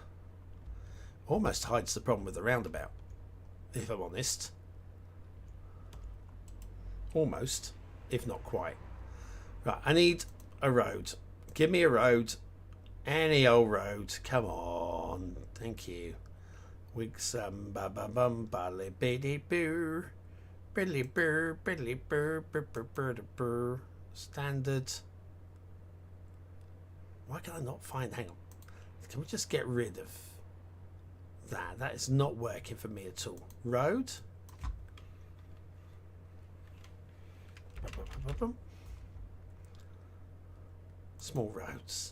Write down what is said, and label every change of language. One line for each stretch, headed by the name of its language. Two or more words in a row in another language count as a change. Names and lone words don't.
English: Almost hides the problem with the roundabout, if I'm honest. Almost, if not quite. Right, I need a road. Give me a road. Any old road. Come on. Thank you. Wigsum ba ba bum ba li biddy boo. Billy burr, billy burr, burr, burr, burr, burr. Standard. Why can I not find? Hang on. Can we just get rid of that? That is not working for me at all. Road. Small roads.